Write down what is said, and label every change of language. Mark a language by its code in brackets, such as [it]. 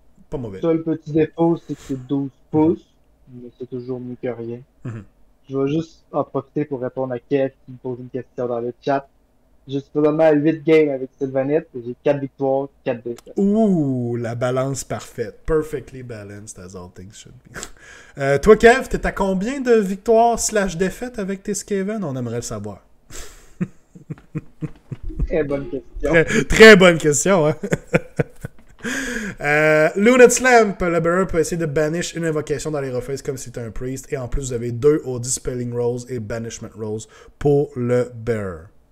[fr] Pas mauvais. Le seul petit défaut, c'est que c'est 12 pouces, mais c'est toujours mieux que rien. Je vais juste en profiter pour répondre à Kev qui me pose une question dans le chat. Je suis présentement à 8 games avec Sylvanette et j'ai 4 victoires, 4 défaites. Ouh, la balance parfaite. [en] Perfectly balanced as all things should be. [fr] Toi, Kev, t'es à combien de victoires / défaites avec tes Skaven? On aimerait le savoir. Très bonne question. Très bonne question, hein? Lunet Slamp, le bearer peut essayer de banish une invocation dans les rephases comme si c'était un priest. Et en plus, vous avez 2 au Dispelling Rolls et Banishment Rolls pour le bearer.